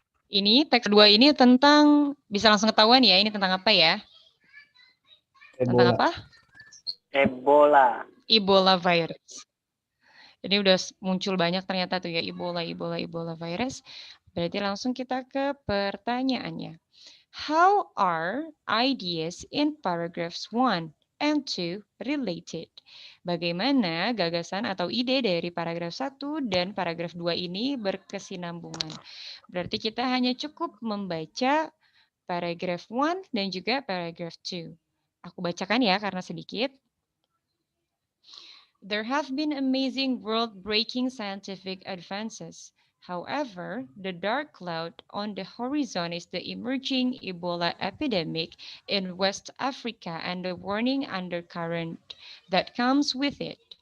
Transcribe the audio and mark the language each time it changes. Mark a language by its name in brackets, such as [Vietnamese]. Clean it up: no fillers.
[Indonesian] Ini teks kedua ini tentang, bisa langsung ketahuan ya, ini tentang apa ya? Tentang apa? Ebola. Ebola virus. Ini udah muncul banyak ternyata tuh ya, Ebola virus. Berarti langsung kita ke pertanyaannya. [English] How are ideas in paragraphs 1 and 2 related? [Indonesian] Bagaimana gagasan atau ide dari paragraf 1 dan paragraf 2 ini berkesinambungan? Berarti kita hanya cukup membaca paragraf 1 dan juga paragraf 2. Aku bacakan ya karena sedikit. [English] There have been amazing world-breaking scientific advances. However, the dark cloud on the horizon is the emerging Ebola epidemic in West Africa and the warning undercurrent that comes with it.